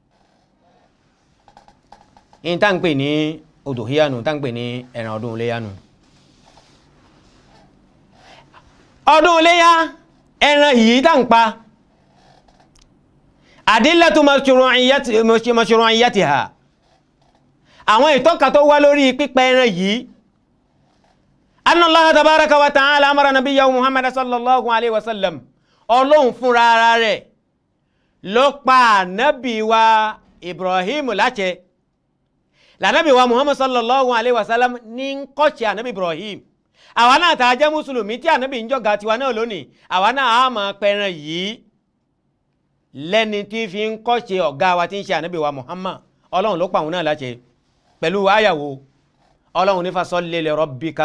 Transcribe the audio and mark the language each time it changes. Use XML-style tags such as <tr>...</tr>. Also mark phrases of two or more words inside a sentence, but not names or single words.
<yo>in tá ń pè ní òdòhíyànù tá ń pè ní ẹran ọdún iléyànù ọdún iléyá ẹran yìí tá ń pa</yo> <ar>أدلة مشروعيتها</ar> <yo>àwọn ìtọ́ka tó wá lórí pípa ẹran yìí</yo> <ar>أن الله تبارك وتعالى أمر نبيه محمد صلى الله عليه وسلم</ar> <yo>Ọlọ́hun fúnra ara rẹ̀ ló pa ànábì wa Ibrahim láṣẹ lànábì wa Muhammad</yo> <ar>صلى الله عليه وسلم</ar> <yo>ní kọ́ṣe ànábì Ibrahim àwa náà tá jẹ́ mùsùlùmí tí ànábì ń jọ̀gá tiwa náà lónìí àwa náà á máa pẹran yìí lẹ́ni tí fi ń kọ́ṣe ọ̀gá wa tí ń ṣe ànábì wa Muhammad Ọlọ́hun ló pa òun náà láṣẹ pẹ̀lú àyàwó Ọlọ́hun ní</yo> <ar>فصل لربك</ar>